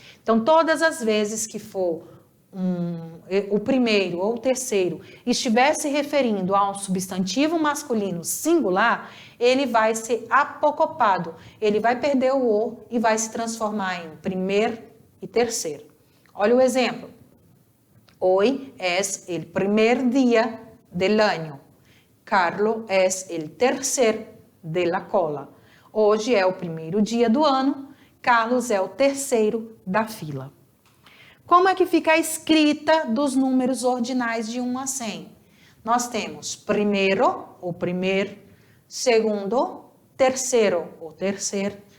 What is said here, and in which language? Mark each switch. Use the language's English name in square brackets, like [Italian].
[Portuguese] Então, todas as vezes que for o primeiro ou o terceiro estiver se referindo a um substantivo masculino singular, ele vai ser apocopado. Ele vai perder o O e vai se transformar em primeiro e terceiro. Olha o exemplo. [Spanish] Hoy es el primer día del año. Carlos es el tercer de la cola. [Portuguese] Hoje é o primeiro dia do ano. Carlos é o terceiro da fila. Como é que fica a escrita dos números ordinais de 1 a 100? Nós temos primeiro, o primeiro, segundo, terceiro, o terceiro,